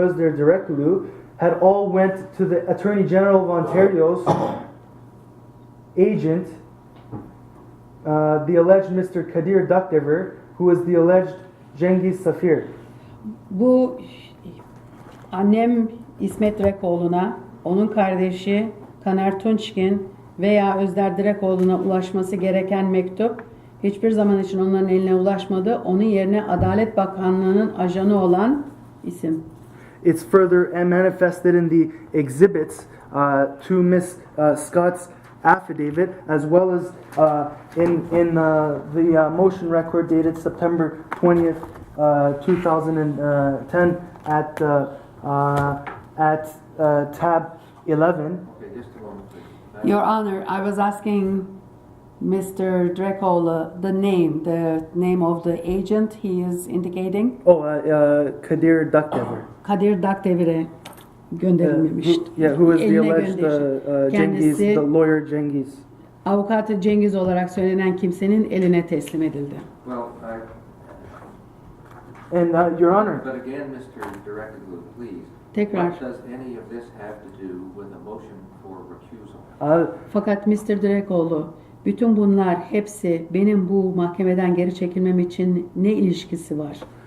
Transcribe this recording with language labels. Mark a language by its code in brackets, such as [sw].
[en] Özder Direkoglu had all went to the Attorney General of Ontario's agent, the alleged Mr. Kadir Dakdever, who is the alleged Cengiz Safir. [tr] Bu annem İsmet Direkoğlu'na, onun kardeşi Kaner Tunçkin veya Özder Direkoğlu'na ulaşması gereken mektup hiçbir zaman için onların eline ulaşmadı. Onun yerine Adalet Bakanlığı'nın ajanı olan isim. [en] It's further manifested in the exhibits to Miss Scott's affidavit, as well as in the motion record dated September 20th, 2010 at tab 11. Okay, just a moment, please. Your Honor, I was asking Mr. Direkoglu the name of the agent he is indicating. Kadir Dakdever. [tr] Kadir Dakdevir'e gönderilmemişti. [en] Who is the [tr] Eline [en] alleged Cengiz, [tr] Kendisi [en] the lawyer Cengiz. [tr] avukatı Cengiz olarak söylenen kimsenin eline teslim edildi. [en] Well, And Your Honor, but again, Mr. Direkoglu, please. [tr] Tekrar. [en] What does any of this have to do with a motion for recusal? [tr] Fakat Mr. Direkoglu, bütün bunlar hepsi benim bu mahkemeden geri çekilmem için ne ilişkisi var?